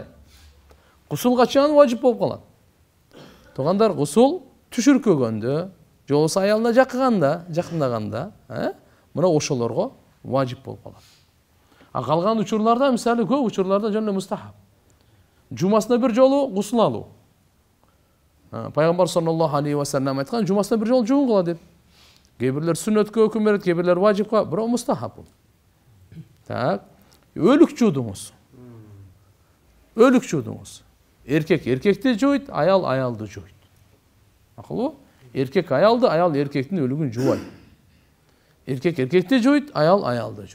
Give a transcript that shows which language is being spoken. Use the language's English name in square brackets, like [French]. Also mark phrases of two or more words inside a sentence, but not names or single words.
[Kyrgyz] Гусул качан важип болуп калат? Тугандар, гусул түшүркөгөндө, же болбосо аялына жакындаганда, мына ошолорго важип болуп калат. Калган учурларда, мисалы, көп учурларда жана мустахаб. Жумасына бир жолу гусул алуу. Пайгамбар [Arabic] صلى الله عليه وسلم [Kyrgyz] айткан, жумасына бир жолу жуун кыла деп. Кээ бирлер сүннөткө өкүм берет, кээ бирлер важипка, бирок мустахаб бул. Так, өлүк жуудуңуз. Өлүк жуудуңуз. Эркек эркекти жуйт, аял аялды жуйт. Акылбы? Эркек аялды, аял эркектин өлүгүн жуубайт. Эркек эркекти жуйт, аял аялды жуйт.